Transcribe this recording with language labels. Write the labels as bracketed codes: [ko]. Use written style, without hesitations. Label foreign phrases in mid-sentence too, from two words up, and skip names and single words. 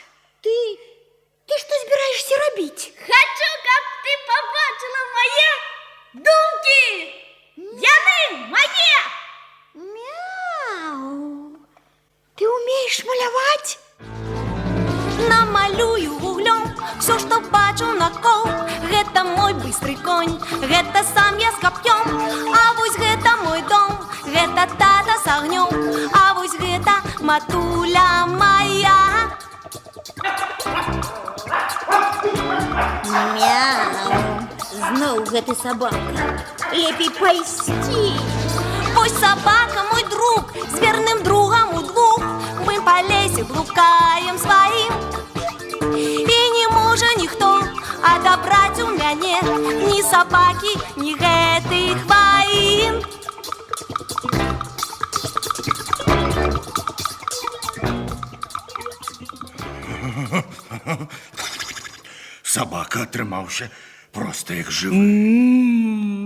[be] Ты што збіраешся рабіць? Хачу, каб ты пабачыла мае думкі. Яны мае. Мяу. Ты умееш маляваць? Намалюю вуглем [ru] все, что [be] бачу накол. Гэта мой [ru] быстрый конь, [be] гэта сам я з кап'ём. А вось гэта мой дом, гэта тата з агнём. А вось гэта матуля моя. Мяу. Зноў гэты сабака. Лепей пайсці. Вось собака мой друг, з верным другом удвух. Мы по лесе блукаем сваім. І не можа ніхто адабраць у мяне ні сабакі, ні гэтых ваін. Собака атрымаўся просто як жывы.